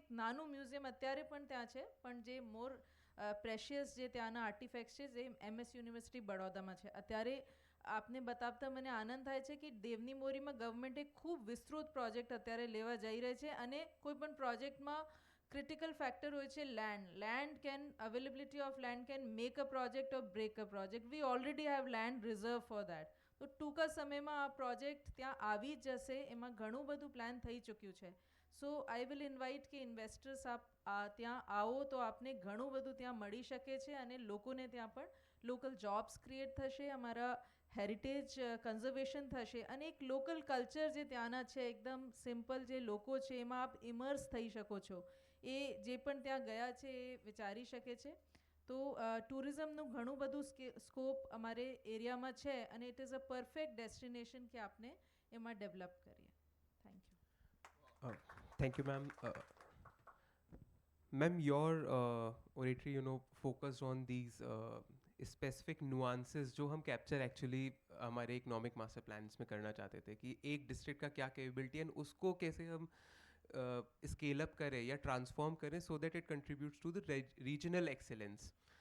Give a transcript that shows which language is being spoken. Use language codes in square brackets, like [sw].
[gu] એક નાનું મ્યુઝિયમ અત્યારે પણ ત્યાં છે, પણ જે મોર પ્રેશિયસ જે ત્યાંના આર્ટિફેક્ટ્સ છે, જે MS યુનિવર્સિટી બડોદામાં છે. અત્યારે આપને બતાવતા મને આનંદ થાય છે કે દેવની મોરીમાં ગવર્મેન્ટે ખૂબ વિસ્તૃત પ્રોજેક્ટ અત્યારે લેવા જઈ રહી છે. અને કોઈ પણ પ્રોજેક્ટમાં ક્રિટિકલ ફેક્ટર હોય છે land. [en] Availability of land can make a project or break a project. We already have land reserved for that. [gu] તો ટૂંકા સમયમાં આ પ્રોજેક્ટ ત્યાં આવી જ જશે, એમાં ઘણું બધું પ્લાન થઈ ચૂક્યું છે. [en] so I will invite [gu] કે ઇન્વેસ્ટર્સ આપ ત્યાં આવો તો આપને ઘણું બધું ત્યાં મળી શકે છે અને લોકોને ત્યાં પણ લોકલ જોબ્સ ક્રિએટ થશે, અમારા હેરિટેજ કન્ઝર્વેશન થશે અને એક લોકલ કલ્ચર જે ત્યાંના છે એકદમ સિમ્પલ જે લોકો છે એમાં આપ ઇમર્સ થઈ શકો છો. એ જે પણ ત્યાં ગયા છે એ વિચારી શકે છે. તો ટુરિઝમનું ઘણું બધું સ્કોપ અમારે એરિયામાં છે અને [en] it is a perfect destination [gu] કે આપને એમાં ડેવલપ કરીએ. [en] Thank you. Thank you, ma'am. Ma'am, your oratory, focused on these specific nuances [hi] जो हम capture actually हमारे economic master plans में करना चाहते थे कि एक district का क्या capability है [en] and [hi] उसको कैसे हम scale up करें या transform करें [en] so that it contributes to the regional excellence.